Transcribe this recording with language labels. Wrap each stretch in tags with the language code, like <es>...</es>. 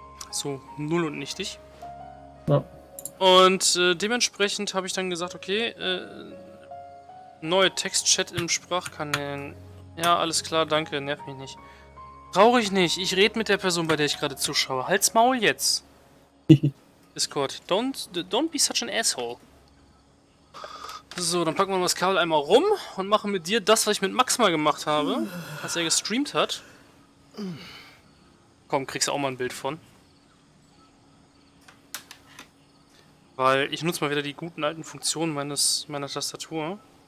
<de>So null und nichtig. Ja. Und dementsprechend habe ich dann gesagt, okay, neue Textchat im Sprachkanälen. Ja, alles klar, danke, nerv mich nicht. Brauche ich nicht, ich rede mit der Person, bei der ich gerade zuschaue. Halt's Maul jetzt.</de> <en>Discord, don't be such an asshole.</en> <de>So, dann packen wir das Kabel einmal rum und machen mit dir das, was ich mit Max mal gemacht habe, was er gestreamt hat. Komm, kriegst du auch mal ein Bild von. Weil ich nutze mal wieder die guten alten Funktionen meiner Tastatur.</de>